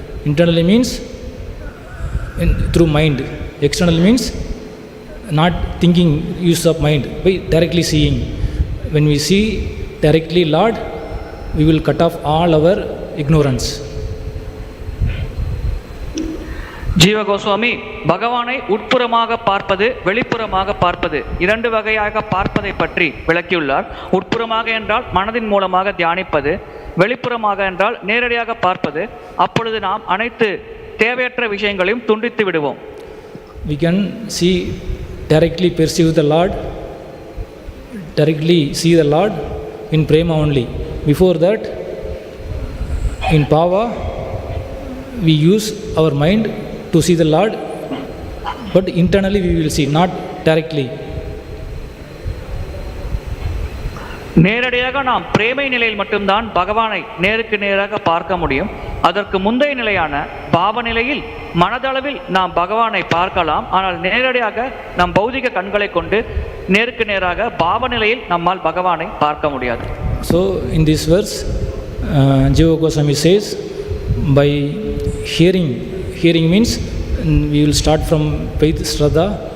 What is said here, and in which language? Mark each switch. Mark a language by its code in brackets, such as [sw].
[en] Internally means through mind. Externally means not thinking use of mind, by directly seeing. When we see directly Lord, we will cut off all our ignorance. [ta] ஜீவ கோஸ்வாமி பகவானை உட்புறமாக பார்ப்பது, வெளிப்புறமாக பார்ப்பது, இரண்டு வகையாக பார்ப்பதை பற்றி விளக்கியுள்ளார். உட்புறமாக என்றால் மனதின் மூலமாக தியானிப்பது, வெளிப்புறமாக என்றால் நேரடியாக பார்ப்பது. அப்பொழுது நாம் அனைத்து தேவையற்ற விஷயங்களையும் துண்டித்து விடுவோம். [en] We can directly perceive the Lord, directly see the Lord in prema only. Before that, in bhava, we use our mind to see the Lord, but internally we will see, not directly. [ta] நேரடியாக நாம் பிரேமை நிலையில் மட்டும்தான் பகவானை நேருக்கு நேராக பார்க்க முடியும். அதற்கு முந்தைய நிலையான பாவ நிலையில் மனதளவில் நாம் பகவானை பார்க்கலாம். ஆனால் நேரடியாக நம் பௌதிக கண்களை கொண்டு நேருக்கு நேராக பாவ நிலையில் நம்மால் பகவானை பார்க்க முடியாது. [en] So in this verse, Jiva Goswami says, by hearing means we will start from faith, shraddha.